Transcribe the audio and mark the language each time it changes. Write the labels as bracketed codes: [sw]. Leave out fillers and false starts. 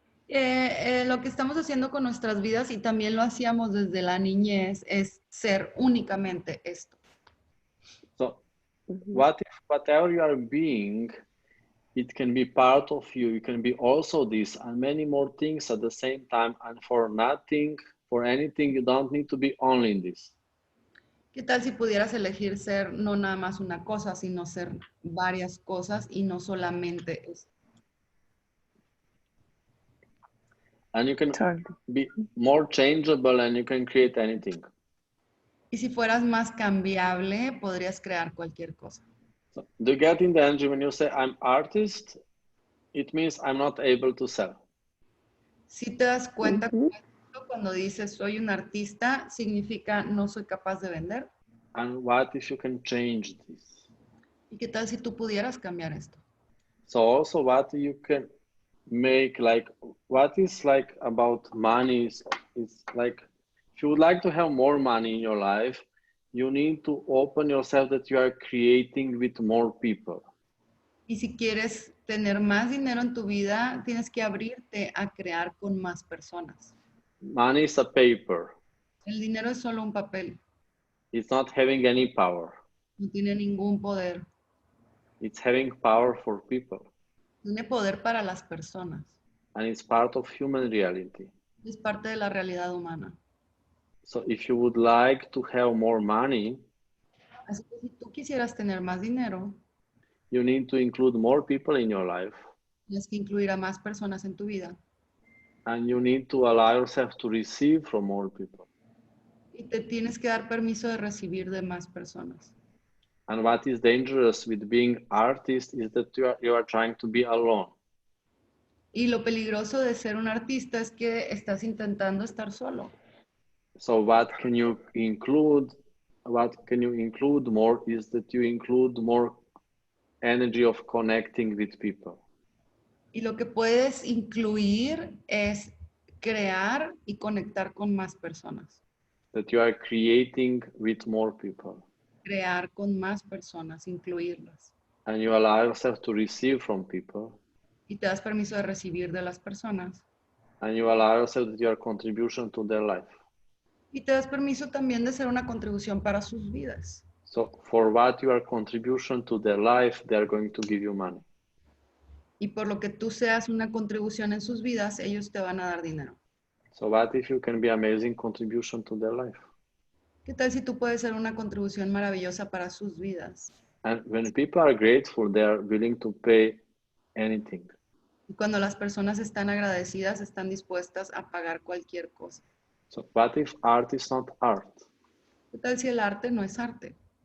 [es] Lo que estamos haciendo con nuestras vidas y también lo hacíamos desde la niñez es ser únicamente esto. [en] So what if whatever you are being, it can be part of you, you can be also this and many more things at the same time, and for nothing, for anything, you don't need to be only in this. [es] ¿Qué tal si pudieras elegir ser no nada más una cosa, sino ser varias cosas y no solamente esto? [en] And you can be more changeable and you can create anything. [es] Y si fueras más cambiable, podrías crear cualquier cosa. [en] So, do you get in the energy when you say I'm artist? It means I'm not able to sell. [es] Si te das cuenta cuando dices soy un artista, significa no soy capaz de vender. [en] And what if you can change this? [es] ¿Y qué tal si tú pudieras cambiar esto? [en] So also what you can make, like what is like about money is like if you would like to have more money in your life, you need to open yourself that you are creating with more people. [es] Y si quieres tener más dinero en tu vida, tienes que abrirte a crear con más personas. [en] Money is a paper. [es] El dinero es solo un papel. [en] It's not having any power. [es] No tiene ningún poder. [en] It's having power for people. [es] Tiene poder para las personas. [en] And it's part of human reality. [es] Es parte de la realidad humana. [en] So if you would like to have more money, [es] Así que si tú quisieras tener más dinero, [en] you need to include more people in your life. [es] tienes que incluir a más personas en tu vida. [en] And you need to allow yourself to receive from more people. [es] Y te tienes que dar permiso de recibir de más personas. [en] And what is dangerous with being artist is that you are trying to be alone. [es] Y lo peligroso de ser un artista es que estás intentando estar solo. [en] So what can you include? What can you include more is that you include more energy of connecting with people. [es] Y lo que puedes incluir es crear y conectar con más personas. [en] That you are creating with more people. [es] Crear con más personas, incluirlas. [en] And you allow yourself to receive from people. [es] Y te das permiso de recibir de las personas. [en] And you allow yourself that your contribution to their life. [es] Y te das permiso también de ser una contribución para sus vidas. [en] So for what your contribution to their life, they are going to give you money. [es] Y por lo que tú seas una contribución en sus vidas, ellos te van a dar dinero. [en] So what if you can be amazing contribution to their life? [es] ¿Qué tal si tú puedes ser una contribución maravillosa para sus vidas? [en] And when people are grateful, they are willing to pay anything. [es] Y cuando las personas están agradecidas, están dispuestas a pagar cualquier cosa. [en] So what if art is not art? [es] ¿Qué tal si el arte no es arte?